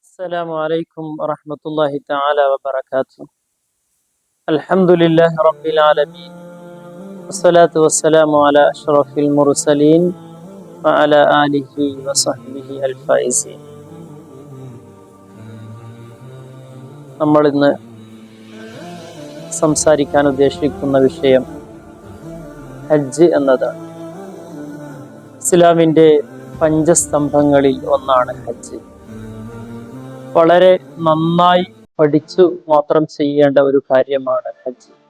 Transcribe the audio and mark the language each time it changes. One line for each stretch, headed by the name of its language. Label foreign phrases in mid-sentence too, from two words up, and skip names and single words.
Arabic: السلام عليكم ورحمة الله تعالى وبركاته. الحمد لله رب العالمين والصلاة والسلام على أشرف المرسلين وعلى آله وصحبه الفائزين.
Malayalam: നമ്മൾ ഇന്ന് സംസാരിക്കാൻ ഉദ്ദേശിക്കുന്ന വിഷയം ഹജ്ജ് എന്നതാണ്. ഇസ്ലാമിൻ്റെ പഞ്ചസ്തംഭങ്ങളിൽ ഒന്നാണ് ഹജ്ജ്. വളരെ നന്നായി പഠിച്ചു മാത്രം ചെയ്യേണ്ട ഒരു കാര്യമാണ് ഹജ്ജ്.